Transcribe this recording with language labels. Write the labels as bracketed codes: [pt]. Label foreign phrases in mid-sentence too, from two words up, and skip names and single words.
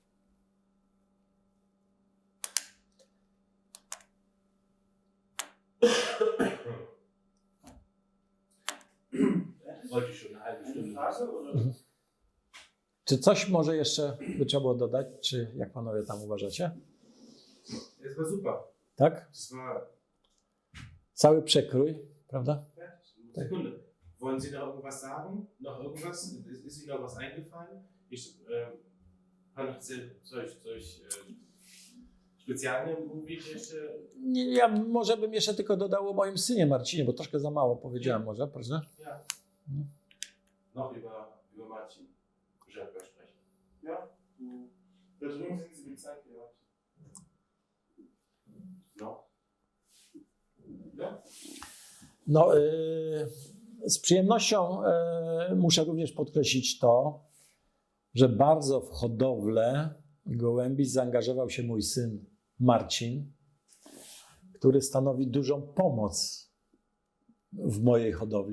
[pl] Czy coś może jeszcze by trzeba było dodać, czy jak panowie tam uważacie? [de] Es war super. [pl] Tak? [de] Das war. [pl] Cały przekrój, prawda? [de] Sekunde. Wollen Sie noch irgendwas sagen? Noch irgendwas? Ist Ihnen noch was eingefallen? [pl] Pan chce coś specjalnie mówić jeszcze? Nie, ja może bym jeszcze tylko dodał o moim synie Marcinie, bo troszkę za mało powiedziałem może, proszę. [de] Ja. Noch über Marcin Rzepka sprechen. Ja, da drüben sind sie gezeigt, ja. [pl] No. [de] Ja? [pl] No, z przyjemnością muszę również podkreślić to, że bardzo w hodowlę gołębi zaangażował się mój syn Marcin, który stanowi dużą pomoc w mojej hodowli.